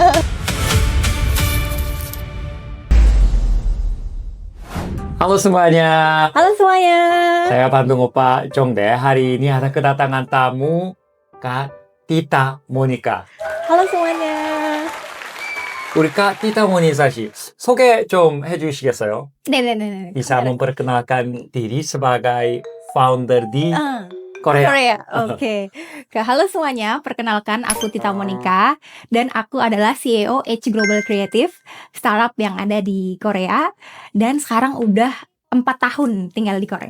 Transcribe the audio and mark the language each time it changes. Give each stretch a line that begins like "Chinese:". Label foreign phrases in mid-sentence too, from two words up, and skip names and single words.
Indonesian: Halo semuanya. Saya Bandung Opa Jongde. Hari ini ada kedatangan tamu Kak Tita Monica. Halo semuanya.
Korean: 우리 Kak Tita Monica 씨 소개 좀 해주시겠어요? 네.
Indonesian: Bisa memperkenalkan diri sebagai founder di Korea. Oke. Halo semuanya, perkenalkan aku Tita Monica dan aku adalah CEO Edge Global Creative, startup yang ada di Korea dan sekarang udah 4 tahun tinggal di Korea.